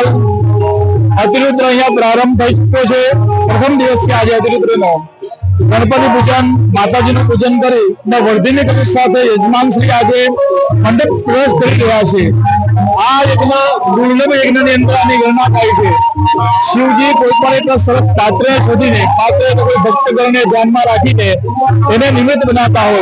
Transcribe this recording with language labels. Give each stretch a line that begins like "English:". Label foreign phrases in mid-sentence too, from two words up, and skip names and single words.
Gujarati: અતિરુદ્ર અહીંયા પ્રારંભ થઈ ચુક્યો છે। પ્રથમ દિવસ છે આજ અતિરુદ્રનો। ગણપતિ પૂજન माताजीનું પૂજન કરી અને વર્ધિની કલશ સાથે યજમાન શ્રી આજે મંડપ પ્રવેશ કરી રહ્યા છે। આ યજ્ઞ દુર્લભ યજ્ઞની અંદર આની ગણના થાય છે। શિવજી કોઈ પણ એટલા સરસ પાત્ર શોધીને પાત્ર કોઈ ભક્તગણને ધ્યાનમાં રાખીને એને નિમિત્ત બનાવતા હોય।